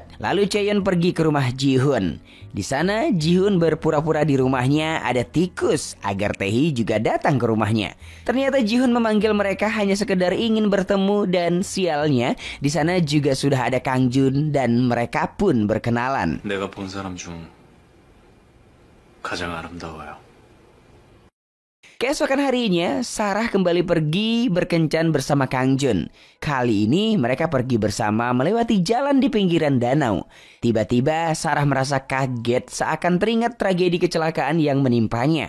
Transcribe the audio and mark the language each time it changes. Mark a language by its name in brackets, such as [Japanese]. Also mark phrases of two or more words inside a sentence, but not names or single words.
[Indonesian] Lalu Chaeyeon pergi ke rumah Ji-hoon. Di sana Ji-hoon berpura-pura di rumahnya ada tikus agar Tehi juga datang ke rumahnya. Ternyata Ji-hoon memanggil mereka hanya sekedar ingin bertemu dan sialnya di sana juga sudah ada Kang Jun dan mereka pun berkenalan. [Korean] 내가 본 사람 중 가장 아름다워요. [Indonesian] Keesokan harinya, Sarah kembali pergi berkencan bersama Kang Jun. Kali ini mereka pergi bersama melewati jalan di pinggiran danau. Tiba-tiba Sarah merasa kaget seakan teringat tragedi kecelakaan yang menimpanya.